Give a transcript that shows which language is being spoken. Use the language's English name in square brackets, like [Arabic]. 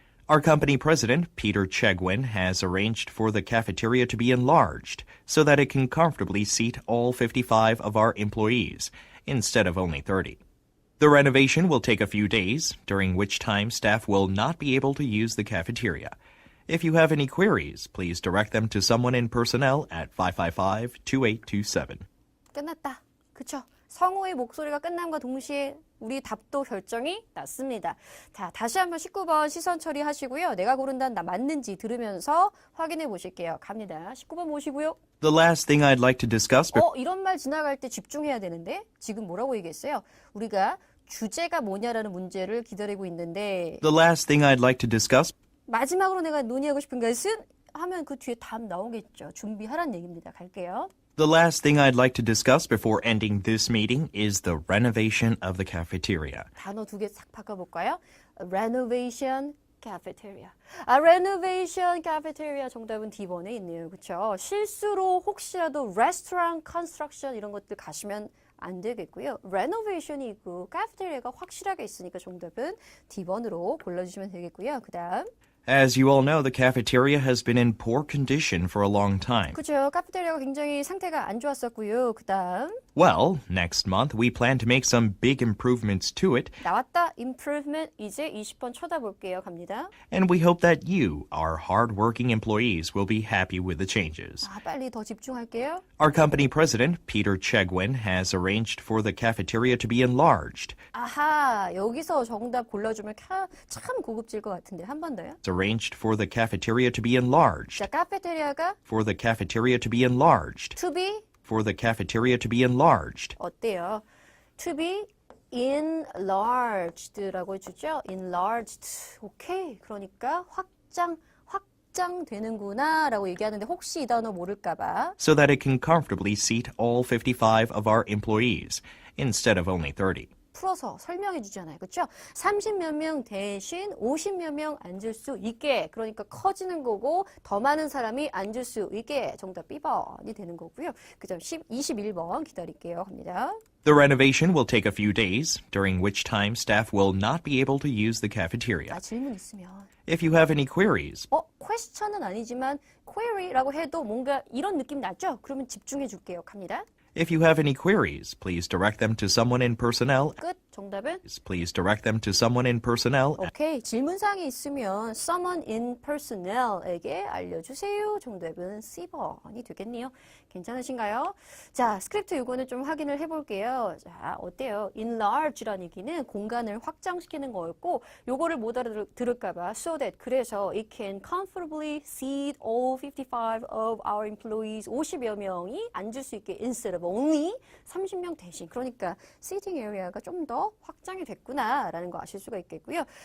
[English] Our company president, Peter Chegwin, has arranged for the cafeteria to be enlarged so that it can comfortably seat all 55 of our employees, instead of only 30. The renovation will take a few days, during which time staff will not be able to use the cafeteria. If you have any queries, please direct them to someone in personnel at 555-2827. [Korean] 끝났다. 그쵸? 성우의 목소리가 끝남과 동시에 우리 답도 결정이 났습니다. 자, 다시 한번 19번 시선 처리하시고요. 내가 고른 단어 맞는지 들으면서 확인해 보실게요. 갑니다. 19번 보시고요. [English] The last thing I'd like to discuss [Korean] 이런 말 지나갈 때 집중해야 되는데 지금 뭐라고 얘기했어요? 우리가 주제가 뭐냐라는 문제를 기다리고 있는데 [English] The last thing I'd like to discuss [Korean] 마지막으로 내가 논의하고 싶은 것은 하면 그 뒤에 답 나오겠죠. 준비하란 얘기입니다. 갈게요. [English] The last thing I'd like to discuss before ending this meeting is the renovation of the cafeteria. [Korean] 단어 두 개 싹 바꿔볼까요? renovation cafeteria. renovation cafeteria 정답은 D번에 있네요. 그렇죠? 실수로 혹시라도 restaurant construction 이런 것들 가시면 안 되겠고요. renovation이 있고 cafeteria가 확실하게 있으니까 정답은 D번으로 골라주시면 되겠고요. 그 다음 [English] As you all know, the cafeteria has been in poor condition for a long time. [Korean] 그렇죠. 카페테리아가 굉장히 상태가 안 좋았었고요. 그 다음 [English] Well, next month we plan to make some big improvements to it, [Korean] 나왔다. improvement 이제 20번 쳐다볼게요. 갑니다. [English] and we hope that you, our hard-working employees, will be happy with the changes. [Korean] 빨리 더 집중할게요. [English] Our company president, Peter Chegwin, has arranged for the cafeteria to be enlarged. [Korean] 아하, 여기서 정답 골라주면 참 고급질 것 같은데 한 번 더요. [English] Arranged for the cafeteria to be enlarged. [Korean] 자, 카페테리아가 [English] For the cafeteria to be enlarged. to be For the cafeteria to be enlarged. [Korean] 어때요? [English] to be enlarged [Korean] 라고 해주죠. enlarged. 오케이. 그러니까 확장되는구나 라고 얘기하는데 혹시 이 단어 모를까 봐. [English] So that it can comfortably seat all 55 of our employees, instead of only 30. [Korean] 풀어서 설명해 주잖아요. 그렇죠? 30몇 명 대신 50몇 명 앉을 수 있게. 그러니까 커지는 거고 더 많은 사람이 앉을 수 있게. 정답 B번이 되는 거고요. 그다음 21번 기다릴게요. 갑니다. [English] The renovation will take a few days, during which time staff will not be able to use the cafeteria. [Korean] 질문 있으면 [English] If you have any queries, [Korean] question은 아니지만 query라고 해도 뭔가 이런 느낌 나죠? 그러면 집중해 줄게요. 갑니다. [English] if you have any queries, please direct them to someone in personnel. [Korean] 끝. 정답은 [English] Please direct them to someone in personnel. [Korean] 오케이. 질문사항이 있으면 [English] someone in personnel [Korean] 에게 알려주세요. 정답은 C번이 되겠네요. 괜찮으신가요? 자, 스크립트 요거는 좀 확인을 해볼게요. 자, 어때요? enlarge라는 얘기는 공간을 확장시키는 거였고 요거를 못 알아들을까봐 so that 그래서 [English] it can comfortably seat all 55 of our employees [Korean] 50여 명이 앉을 수 있게 [English] instead of only [Korean] 30명 대신 그러니까 seating area가 좀 더 확장이 됐구나라는 거 아실 수가 있겠고요.